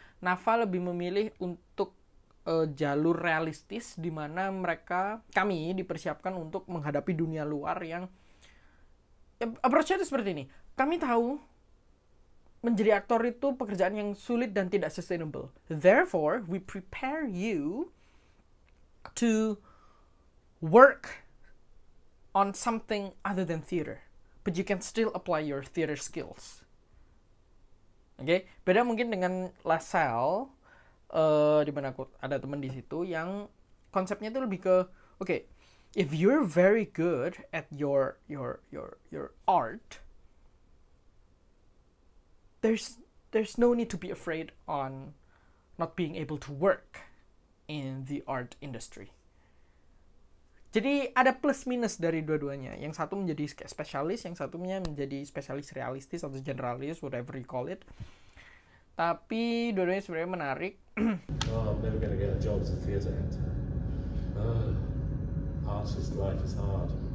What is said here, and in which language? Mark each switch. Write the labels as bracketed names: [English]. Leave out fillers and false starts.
[Indonesian] NAFA lebih memilih untuk jalur realistis di mana kami dipersiapkan untuk menghadapi dunia luar yang approach-nya itu seperti ini. Kami tahu menjadi aktor itu pekerjaan yang sulit dan tidak sustainable. [English] Therefore, we prepare you to work on something other than theater, but you can still apply your theater skills. [Indonesian] Oke, beda mungkin dengan LaSalle, di mana aku ada teman di situ yang konsepnya itu lebih ke, oke, [English] if you're very good at your art, there's no need to be afraid on not being able to work in the art industry. [Indonesian] Jadi ada plus minus dari dua-duanya. Yang satu menjadi spesialis, yang satunya menjadi spesialis realistis atau generalis, [English] whatever you call it. [Indonesian] Tapi dua-duanya sebenarnya menarik. [English] Oh, I'm never gonna get a job as a theatre actor. Artist life is hard.